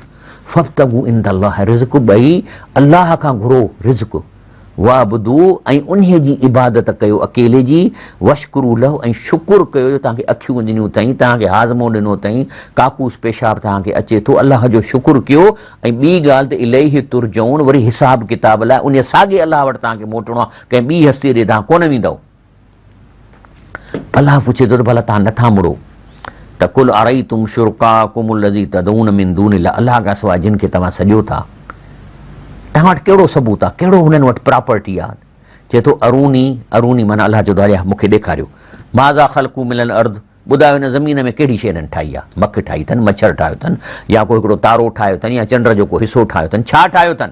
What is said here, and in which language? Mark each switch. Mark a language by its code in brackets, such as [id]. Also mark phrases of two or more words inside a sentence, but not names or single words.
[ar] فابتغوا عند الله الرزق, [sd] ॿई अलाह खां घुरो रिज़्क़, वाबुदू ऐं उन जी इबादत कयो अकेले जी, [ar] واشكروا له [sd] ऐं शुकुर कयो जो तव्हांखे अखियूं ॾिनियूं अथई, तव्हांखे हाज़मो ॾिनो अथई, काकूस पेशाब तव्हांखे अचे थो, अलाह जो शुकुर कयो। ऐं ॿी ॻाल्हि त [ar] إليه ترجعون, [sd] वरी हिसाब किताब लाइ उन साॻे अलाह वटि तव्हांखे मोटिणो आहे, कंहिं ॿी हस्ती ॾे तव्हां कोन वेंदव। अलाह पुछे थो त भला तव्हां नथा मुड़ो त [ar] قل أرأيتم شركاءكم الذين تدعون من دون الله, [sd] अलाह खां सवाइ जिन खे तव्हां सॼो था, तव्हां वटि कहिड़ो सबूत आहे, कहिड़ो हुननि वटि प्रॉपर्टी आहे? चए थो अरूनी माना अलाह जो दरिया मूंखे ॾेखारियो, [ar] ماذا خلقوا من الأرض, [sd] ॿुधायो हिन ज़मीन में कहिड़ी शइ हिननि ठाही आहे, मखु ठाही अथनि, मच्छर ठाहियो अथनि, या कोई हिकिड़ो तारो ठाहियो अथनि, या चंड जो को हिसो ठाहियो अथनि, छा ठाहियो अथनि?